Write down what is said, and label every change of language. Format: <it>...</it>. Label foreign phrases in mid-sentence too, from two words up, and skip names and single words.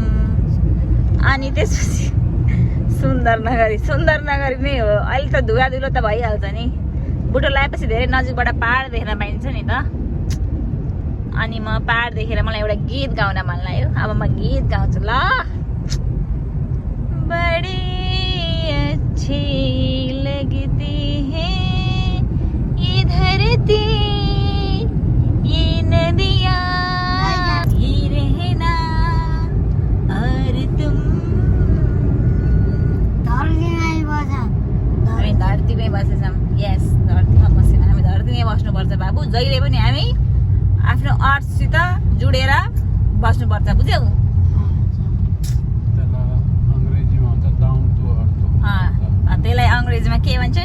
<ne>अनि त्यसपछि सुन्दरनगरी नै हो। अहिले त धुलो त भइहाल्छ नि। बुटोल आएपछि धेरै नजिकबाट पहाड देख्न पाइन्छ नि त। अनि म पहाड देखेर मलाई एउटा गीत गाउन मन लाग्यो। अब म गीत गाउँछु ल।</ne> <hi>बड़ी अच्छी लगती है ये धरती ये नदियाँ ये रहना और तुम।</hi> <ne>हामी धरतीमै बसेछौँ। यस, धरतीमा बसेन, हामी धरतीमै बस्नुपर्छ बाबु। जहिले पनि हामी आफ्नो अर्थसित जुडेर बस्नुपर्छ, बुझ्यौ? त्यसलाई अङ्ग्रेजीमा के भन्छ?</ne>